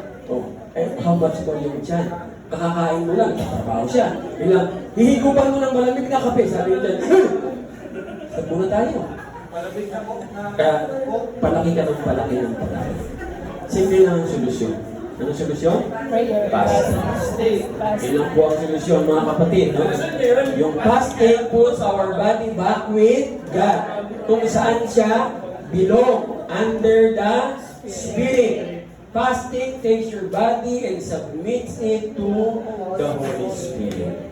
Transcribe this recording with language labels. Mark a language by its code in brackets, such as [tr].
[en] Oh, how much for [tl] yung tiyan? Kakakain mo lang, tatrabaho siya. Bilang, hihigupan mo ng malamig na kape. Sabi nyo dyan, [en] stop [tl] muna tayo. Kaya, palaki ka ng palaki ng palaki. Simple lang ang solusyon. Anong solusyon? [en] Prayer. Fasting. [tl] Ilan po ang solusyon, mga kapatid? No? [en] Yung fasting puts our body back with God. [tl] Kung saan siya [en] belong, under the Spirit. Fasting takes your body and submits it to the Holy Spirit.